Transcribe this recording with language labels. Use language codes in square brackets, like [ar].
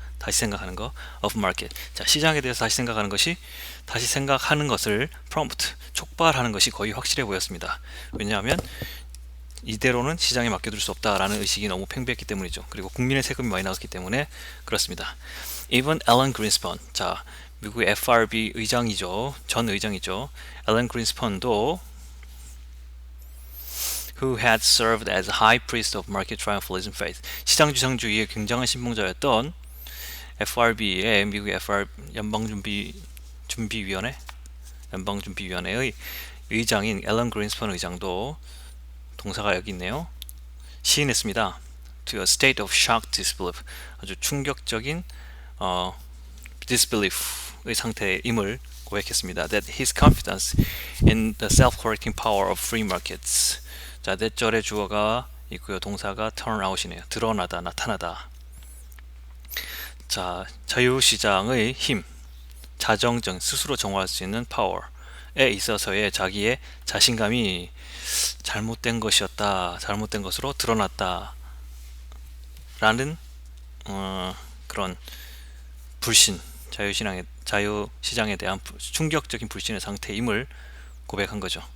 [ko] 다시 생각하는 거. [en] of market. [ko] 자, 시장에 대해서 다시 생각하는 것을 prompt, 촉발하는 것이 거의 확실해 보였습니다. 왜냐하면 이대로는 시장에 맡겨둘 수 없다라는 의식이 너무 팽배했기 때문이죠. 그리고 국민의 세금이 많이 나왔기 때문에 그렇습니다. Even Alan Greenspan, 자, 미국의 FRB 의장이죠. 전 의장이죠. Alan Greenspan도 [en] who had served as high priest of market triumphalism faith. [ko] 시장 주상주의의 굉장한 신봉자였던 FRB의 미국의 연방준비위원회의 의장인 앨런 그린스판 의장도, 동사가 여기 있네요, 시인했습니다. [en] To a state of shocked disbelief, [ko] 아주 충격적인 [en] disbelief의 [ko] 상태임을 고백했습니다. [en] That his confidence in the self-correcting power of free markets. [ko] 자, 대절의 주어가 있고요. 동사가 turn out이네요. 드러나다, 나타나다. 자, 자유시장의 힘, 자정정, 스스로 정화할 수 있는 파워에 있어서의 자기의 자신감이 잘못된 것이었다, 잘못된 것으로 드러났다 라는 그런 불신, 자유시장에 대한 충격적인 불신의 상태임을 고백한 거죠.